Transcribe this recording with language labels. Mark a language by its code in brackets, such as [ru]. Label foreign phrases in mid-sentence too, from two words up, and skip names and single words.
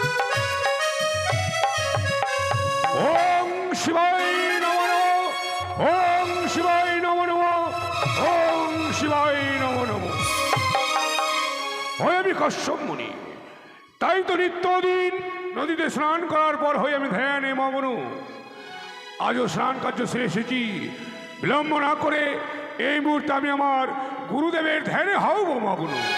[sa] ওম শিবায় নমঃ। শিবায় নমো নমো, ওম শিবায় নমো নমো। [bn] হয় আমি কশ্যপ মুনি, তাই তো নিত্যদিন নদীতে স্নান করার পর হয়ে আমি ধ্যানে মগ্ন। আজও স্নান কার্য সেরে এসেছি, বিলম্ব না করে এই মুহূর্তে আমি আমার গুরুদেবের ধ্যানে হব মগ্ন।